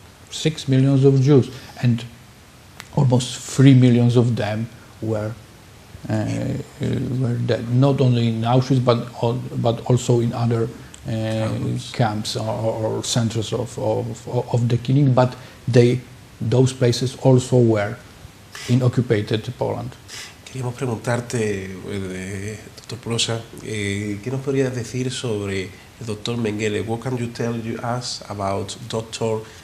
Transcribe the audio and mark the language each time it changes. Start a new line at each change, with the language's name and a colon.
English: 6 million of Jews, and almost 3 million of them were dead. Not only in Auschwitz, but also in other camps or centers of the killing. But those places also were in occupied Poland.
Spanish: Queríamos preguntarte, Dr. Płosa, ¿qué nos podrías decir sobre el Dr. Mengele?
English: What can you tell us about Dr.